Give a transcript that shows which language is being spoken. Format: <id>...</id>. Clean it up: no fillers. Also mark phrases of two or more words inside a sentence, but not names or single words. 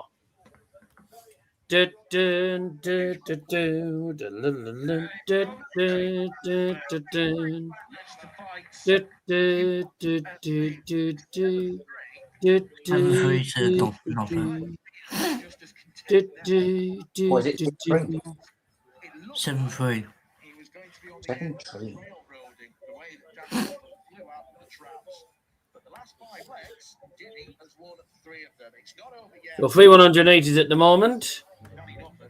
<en>Dun, dun, dun, dun, dun, dun, dun, dun, dun, dun, dun, dun. Du, du, du, du, du, du. Du, du, 7-3 to du, not du, du, du, du, What is it? du, 6-3? 7-3. 7-3. last 5 legs, Jimmy has won 3 of them. It's not over yet. So 3 180s at the moment. Johnny Nufford,</en>